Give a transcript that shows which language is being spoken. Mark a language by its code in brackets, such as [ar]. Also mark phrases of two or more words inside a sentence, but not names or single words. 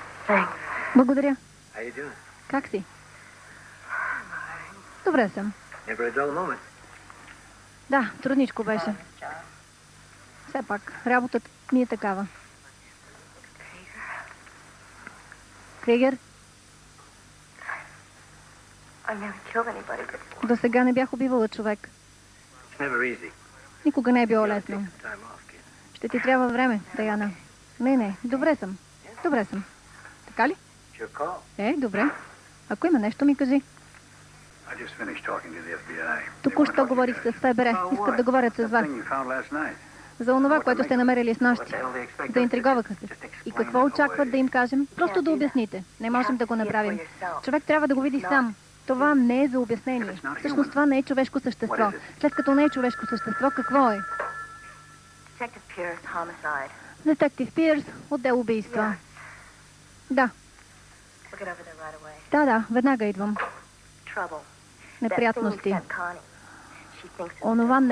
[bg] Благодаря. [en] How you doing? [bg] Как си? Добре съм. [en] Never a dull moment. [bg] Да, трудничко беше. Все пак, работата ми е такава. Кригер, [en] I've never killed anybody before. [bg] до сега не бях убивала човек. [en] It's never easy. [bg] Никога не е било [en] You gotta [bg] лесно. [en] take some time off, kid. [bg] Ще ти трябва време, Даяна. Не, добре съм. Добре съм. Така ли? [en] It's your call. [bg] Добре. Ако има нещо, ми кажи. [en] I just finished talking to the FBI. [bg] Току-що говорих с ФБР. Искат да говорят с вас. [en] Thing you found last night. [bg] За онова, което сте намерили с [en] What [bg] нощи. [en] the hell they expect us to do? [bg] Заинтриговаха се. [en] Just [bg] И [en] explain [bg] какво [en] it [bg] очакват да им кажем? Просто да обясните. Не можем да го направим. Човек трябва да го види сам. Това не е за обяснение. Всъщност това не е човешко същество. След като не е човешко същество, какво е? [en] Detective Pierce, homicide. [bg] Детектив Пирс, отдел убийства. Да, [en] We'll get over there right away. [bg] да, веднага идвам. [en] Trouble. That thing you [bg] Неприятности. [en] sent Connie. She thinks it's [bg] Онова [en] dead.